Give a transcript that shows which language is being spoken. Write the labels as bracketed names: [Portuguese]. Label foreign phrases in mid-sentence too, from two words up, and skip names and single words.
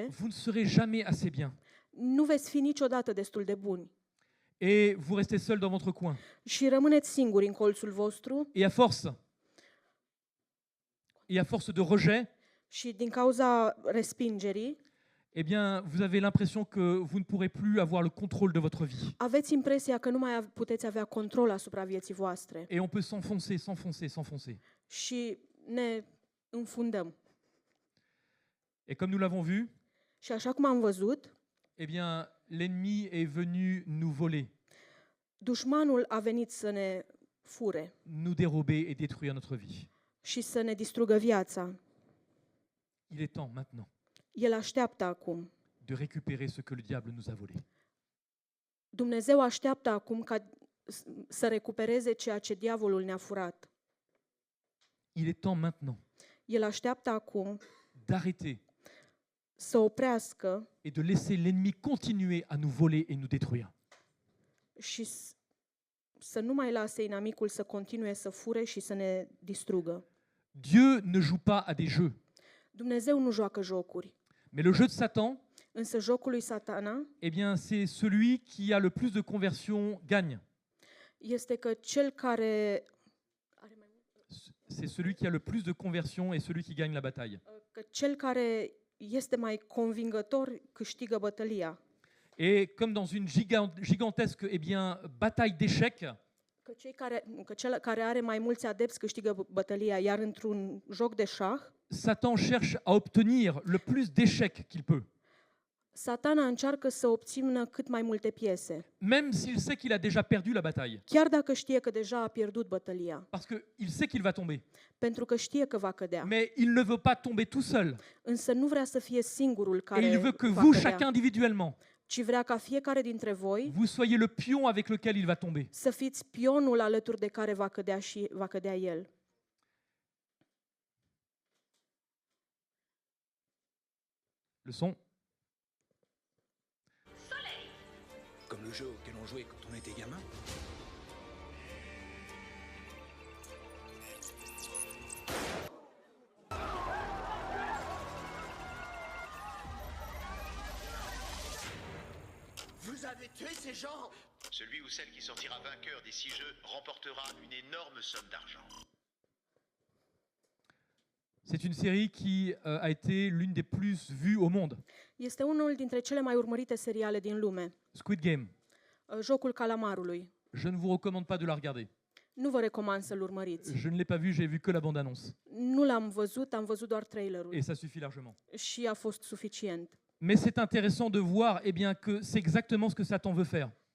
[French] vous ne serez jamais assez bien. [Romanian] nu veți fi niciodată destul de buni. [French] Et vous restez seul dans votre coin. [Romanian] Și rămâneți singuri în colțul vostru [French] Et à force de rejet, [Romanian] și din cauza respingerii, [French] eh bien, vous avez l'impression que vous ne pourrez plus avoir le contrôle de votre vie. [Romanian] aveți impresia că nu mai puteți avea control asupra vieții voastre. [French] Et on peut s'enfoncer. [Romanian] Și ne înfundăm. [French] Et comme nous l'avons vu, [Romanian] Și așa cum am văzut, [French] eh bien, l'ennemi est venu nous voler, [Romanian] dușmanul a venit să ne fure [French] nous dérober et détruire notre vie. [Romanian] și să ne distrugă viața. [French] Il est temps maintenant [Romanian] El așteaptă acum. [French] de récupérer ce que le diable nous a volé. [Romanian] Dumnezeu așteaptă acum ca să recupereze ceea ce diavolul ne-a furat. [French] Il est temps maintenant [Romanian] El așteaptă acum [French] d'arrêter [Romanian] să oprească [French] et de laisser l'ennemi continuer à nous voler et nous détruire. [Romanian] și să nu mai lase inamicul să continue să fure și să ne distrugă. [French] Dieu ne joue pas à des jeux, [Romanian] Dumnezeu nu joacă jocuri, [French] mais le jeu de Satan, [Romanian] însă jocul lui Satana [French] eh bien, c'est celui qui a le plus de conversion gagne. [Romanian] este că cel care [French] C'est celui qui a le plus de conversion et celui qui gagne la bataille. [Romanian] este mai convingător câștigă bătălia. [French] Et comme dans une gigantesque eh bien, bataille d'échecs, [Romanian] Că cel care are mai mulți adepți câștigă bătălia, iar într-un joc de șah, [French] Satan cherche à obtenir le plus d'échecs qu'il peut, [Romanian] Satana încearcă să obțină cât mai multe piese, [French] même s'il sait qu'il a déjà perdu la bataille, [Romanian] chiar dacă știe că deja a pierdut bătălia, [French] parce qu'il sait qu'il va tomber. [Romanian] pentru că știe că va cădea. [French] Mais il ne veut pas tomber tout seul, [Romanian] Însă nu vrea să fie singurul [French] et [Romanian] care [French] il veut que [Romanian] va [French] vous, [Romanian] cădea, [French] chacun individuellement, [Romanian] ci vrea ca fiecare dintre voi [French] vous soyez le pion avec lequel il va tomber. [Romanian] să fiți pionul alături de care va cădea și va cădea el. [French] Le son. Comme le jeu auquel on jouait quand on était gamin. Vous avez tué ces gens! Celui ou celle qui sortira vainqueur des 6 jeux remportera une énorme somme d'argent. C'est une série qui a été l'une des plus vues au monde. [Romanian] Este unul dintre cele mai urmărite seriale din lume, [French] Squid Game. [Romanian] Jocul Calamarului. [French] Je ne vous recommande pas de la regarder. [Romanian] Nu vă recomand să-l urmăriți. [French] Je ne l'ai pas vu, j'ai vu que la bande-annonce. [Romanian] Nu l-am văzut, am văzut doar trailerul [French] Et ça suffit largement. [Romanian] și a fost suficient. [French] Mais c'est intéressant de voir eh bien, que c'est exactement ce que Satan veut faire.